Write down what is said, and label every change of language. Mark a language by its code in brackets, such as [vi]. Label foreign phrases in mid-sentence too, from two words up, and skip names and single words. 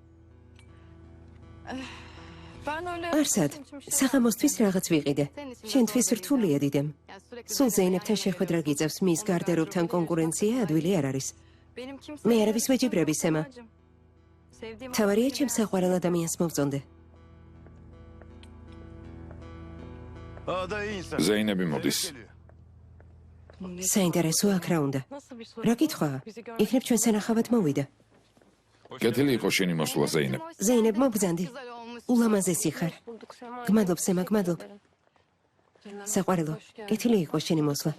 [ka] არსად, საღამოსთვის რაღაც ვიყიდე. შენთვის რთულია დიდემ. სულ ზეინებთან შეხვედრა გიწევს, მის გარდერობთან კონკურენცია ადვილი არ არის. მე არავის ვეჯიბრები, სემა. თავარია ჩემს საყვარელ ადამიანს მოვწონდე. [tr] Aa da iyi insan. [ka] ზეინები მოდის. საინტერესო აქ რა უნდა. რა კითხვაა? იქნებ ჩვენ სანახავად მოვიდა. კეთილი იყო შენი მოსვლა, ზეინებ. ზეინებ მოგბძანდი. ულამაზესი ხარ. გმადლობ, სემა, გმადლობ. საყვარელო, კეთილი იყო შენი მოსვლა.